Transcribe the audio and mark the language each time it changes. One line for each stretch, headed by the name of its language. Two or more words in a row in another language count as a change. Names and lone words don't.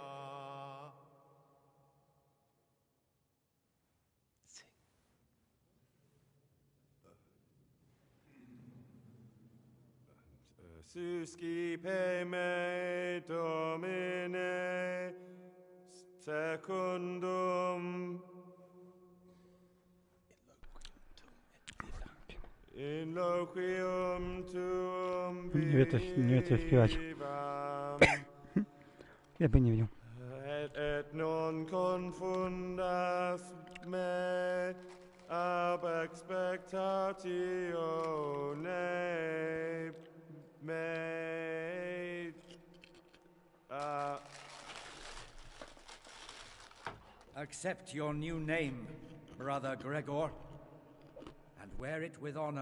Latin: Suscipe me, Domine, secundum in loquium tuum
Polish: Nie wie co śpiewać. Ja bym nie wiedział.
Latin: et non confundas me ab expectatione me.
English: Accept your new name, Brother Gregor, and wear it with honor.